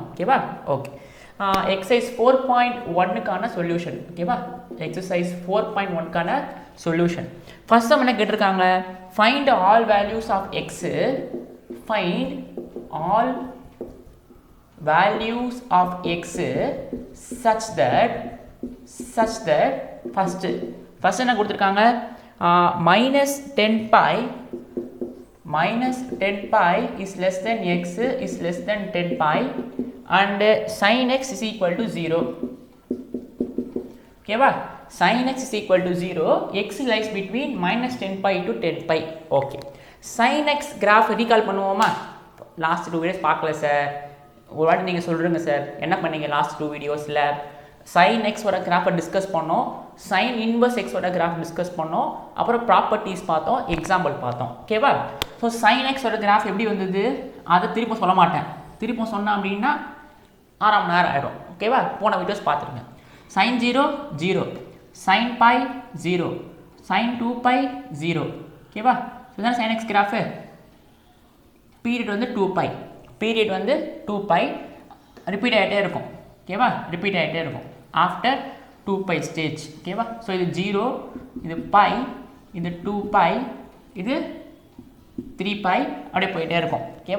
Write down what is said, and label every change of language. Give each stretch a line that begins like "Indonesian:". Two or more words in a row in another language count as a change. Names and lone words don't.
Tamil: ஓகேவா? ஓகே. எக்ஸசைஸ் 4.1க்கான சொல்யூஷன். ஓகேவா? எக்ஸசைஸ் 4.1க்கான சொல்யூஷன்.
English: first sum
Tamil: என்ன கேட்டிருக்காங்க,
English: find all values of x, find all values of x such that first
Tamil: என்ன கொடுத்துருக்காங்க,
English: minus 10 pi is less than x is less than 10 pi and sin x is equal to 0. ஓகேவா? sin x is equal to 0, x lies between minus 10 pi to 10 pi.
Tamil: ஓகே, sin x கிராஃப் ரீகால் பண்ணுவோமா?
English: last 2 videos
Tamil: பார்க்கல சார், ஒரு வாட்டி நீங்கள் சொல்கிறீங்க சார் என்ன பண்ணீங்க லாஸ்ட் 2 வீடியோஸில். sin x ஓட கிராஃபை டிஸ்கஸ் பண்ணோம், sin இன்வர்ஸ் x ஓட கிராஃப் டிஸ்கஸ் பண்ணோம், அப்புறம் ப்ராப்பர்ட்டிஸ் பார்த்தோம், எக்ஸாம்பிள் பார்த்தோம். ஓகேவா? ஸோ sin x ஓட கிராஃப் எப்படி வந்தது அதை திரும்ப சொல்ல மாட்டேன். திரும்ப சொன்னேன் அப்படின்னா 6 மணி நேரம் ஆகிடும். ஓகேவா? போன வீடியோஸ் பார்த்துருங்க. sin 0 0, sin pi 0, sin 2 pi 0. ஓகேவா? இதுதான் sin x கிராஃபு. பீரியட் வந்து 2 pi, ரிப்பீட் ஆகிட்டே இருக்கும். ஓகேவா? ரிப்பீட் ஆகிட்டே இருக்கும்
English: after 2 pi stage.
Tamil: ஓகேவா? ஸோ இது 0, இது pi, இது 2 pi, இது 3 pi, அப்படியே போயிட்டே இருக்கும். ஓகேவா?